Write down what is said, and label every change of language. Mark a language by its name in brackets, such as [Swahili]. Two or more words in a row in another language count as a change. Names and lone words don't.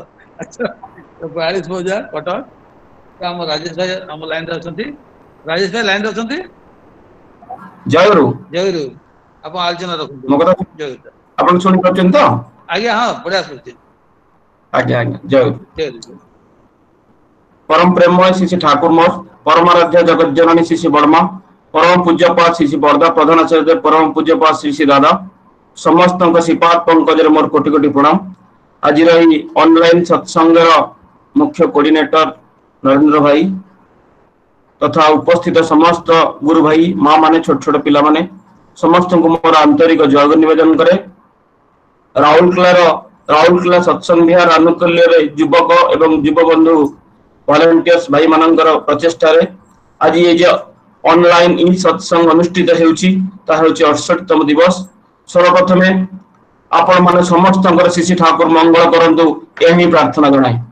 [Odia] ଆଚ୍ଛା 42 ମୋଜା କଟକ। ଆମ ରାଜେଶ ଭାଇ ଆମ ଲାଇନରେ ଅଛନ୍ତି। ରାଜେଶ ଭାଇ ଲାଇନରେ ଅଛନ୍ତି? ଜୟଗୁରୁ। ଜୟଗୁରୁ। ଆପଣ ଆଲୋଚନା ରଖନ୍ତୁ। ମୋ କଥା ଜୟଗୁରୁ। ଆପଣ ଶୁଣିପାରୁଛନ୍ତି ତ? ଆଜ୍ଞା ହଁ ବଢିଆ ଶୁଣୁଛି। ଆଜ୍ଞା ଜୟଗୁରୁ। ଜୟଗୁରୁ। ପରମ ପ୍ରେମମୟ ଶ୍ରୀ ଶ୍ରୀ ଠାକୁର ମୋର ପରମାରାଧ୍ୟ ଜଗତ ଜନନୀ ଶ୍ରୀ ଶ୍ରୀ ବର୍ମା ପରମ ପୂଜ୍ୟପାଦ ଶ୍ରୀ ଶ୍ରୀ ବରଦା ପ୍ରଧାନ ଆଚାର୍ଯ୍ୟ ପରମ ପୂଜ୍ୟପାଦ ଶ୍ରୀ ଶ୍ରୀ ଦାଦା ସମସ୍ତ ଶ୍ରୀପାଦ ପଙ୍କଜ ମୋର କୋଟି କୋଟି ପ୍ରଣାମ। ଆଜ ଅନଲାଇନ ସତ୍ସଙ୍ଗ ମୁଖ୍ୟ କୋଅର୍ଡିନେଟର ନରେନ୍ଦ୍ର ଭାଇ ତଥା ଉପସ୍ଥିତ ସମସ୍ତ ଗୁରୁ ଭାଇ ମାଁ ମାନେ ଛୋଟ ଛୋଟ ପିଲା ମାନେ ସମସ୍ତ କୋ ମୋର ଆନ୍ତରିକ ଜୟ ନିବେଦନ କରେ। राउरकेलार ରାଉରକେଲା ସତ୍ସଙ୍ଗ ବିହାର ଆନୁକୂଲ୍ୟରେ ଯୁବକ ଏବଂ ଯୁବବନ୍ଧୁ ଭଲେଣ୍ଟିୟର୍ସ ଭାଇ ମାନଙ୍କର ପ୍ରଚେଷ୍ଟାରେ ଆଜି ଏ ଯେ ଅନଲାଇନ ଇ ସତ୍ସଙ୍ଗ ଅନୁଷ୍ଠିତ ହେଉଛି ତାହା ହେଉଛି 68ତମ ଦିବସ। ସର୍ବପ୍ରଥମେ ଆପଣ ମାନେ ସମସ୍ତଙ୍କର ଶ୍ରୀ ଠାକୁର ମଙ୍ଗଳ କରନ୍ତୁ ଏହା ହିଁ ପ୍ରାର୍ଥନା ଜଣାଏ।